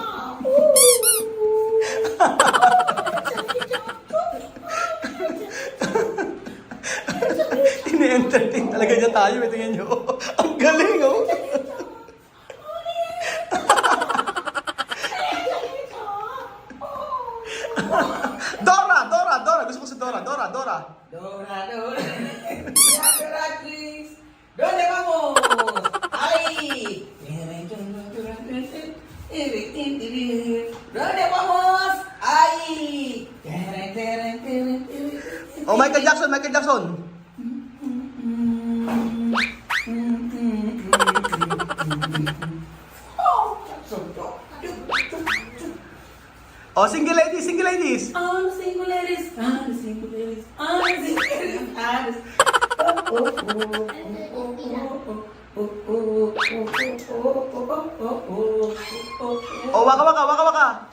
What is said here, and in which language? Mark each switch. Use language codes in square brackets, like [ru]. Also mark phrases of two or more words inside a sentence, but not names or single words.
[tl] Ini-entertain talaga niya tayo. Tingnan niyo. Ang galing oh. Dora. Gusto ko si Dora. Dora. Chris. [es] ¿Dónde vamos? ¡Ay! ¿Dónde vamos? ¡Ay! [en] Oh, Michael Jackson. Oh, single ladies. Single ladies. Oh, waka.